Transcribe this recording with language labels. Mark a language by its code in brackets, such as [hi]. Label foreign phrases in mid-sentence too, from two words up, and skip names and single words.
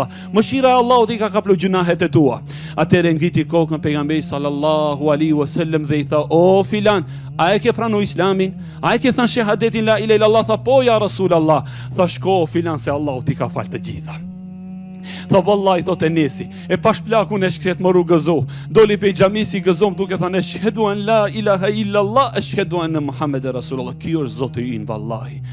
[sq] Mëshira e Allahut i ka kaplu gjunahet e tua. Atëherë ngriti kokën pejgamberi [ar] صلى الله عليه وسلم [sq] dhe i tha: "O filan, a e ke pranuar Islamin? A e ke thënë shahadetin [ar] لا إله إلا الله?" [sq] Tha: "Po [ar] يا رسول الله." [sq] Tha: "Shko filan se Allahu ti ka falë të gjitha." Tha: "Wallahi," thot Enesi, e pash plakun e shkret moru gëzo. Doli pe xhamisi gëzom duke thënë: [ar] "أشهد أن لا إله إلا الله أشهد أن محمدا رسول الله." [sq] Ky është Zoti ynë vallahi.